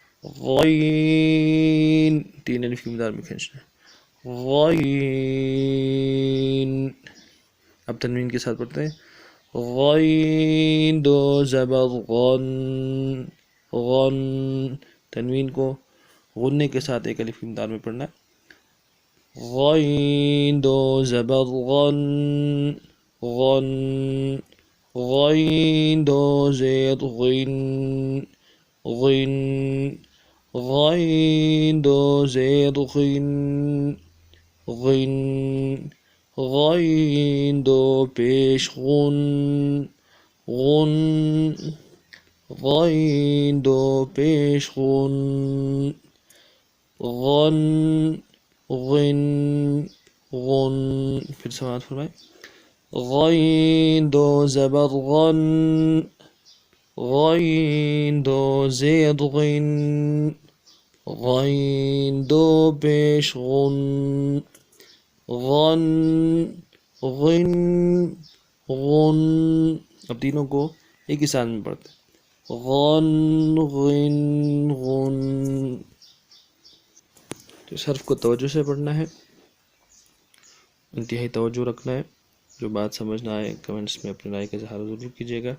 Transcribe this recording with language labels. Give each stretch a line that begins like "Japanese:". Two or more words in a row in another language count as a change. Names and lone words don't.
Urdu: غین، تین الف کی مقدار میں کھینچنا ہے، غین۔ اب تنوین کے ساتھ پڑھتے ہیں، غین دو زبر غن، غن۔ تنوین کو غننے کے ساتھ ایک الف کی مقدار میں پڑھنا ہے، غین دو زبر غن، غن۔ غین دو زیر غن، غن۔ غین دو زیر غن، غن۔ غین دو پیش غن، غن۔ غین دو پیش غن، غن، غن، غن۔ پھر سماعت فرمائیں، غین دو زبر غن، غین دو زیر غن، غین دو پیش غن، غن، غن، غن۔ اب تینوں کو ایک ہی ساتھ میں پڑھتے ہیں، غن، غن، غن۔ تو اس حرف کو توجہ سے پڑھنا ہے، انتہائی توجہ رکھنا ہے۔ جو بات سمجھ نہ آئے کمنٹس میں اپنی رائے کا اظہار ضرور کیجیے گا۔